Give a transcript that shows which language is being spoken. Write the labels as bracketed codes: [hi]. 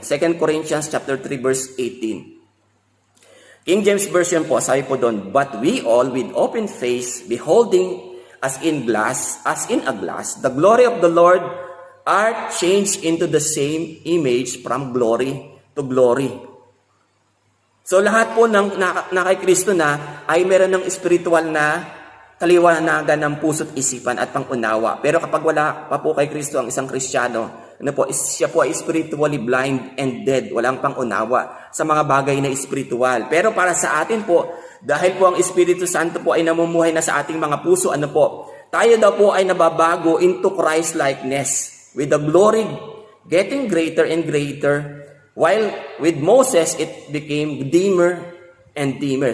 [en] 2 Corinthians chapter 3, verse 18. King James Version [tl] po, sabi po doon, [en] but we all with open face, beholding as in a glass, the glory of the Lord, are changed into the same image from glory to glory. [tl] So lahat po ng kay Kristo na ay meron ng spiritual na kaliwanagan ng puso't isipan at pangunawa. Pero kapag wala pa po kay Kristo ang isang Kristiyano, siya po ay [en] spiritually blind and dead. [tl] Walang pangunawa sa mga bagay na spiritual. Pero para sa atin po, dahil po ang Espiritu Santo po ay namumuhay na sa ating mga puso, tayo daw po ay nababago [en] into Christ-likeness. With the glory getting greater and greater, while with Moses, it became dimmer and dimmer.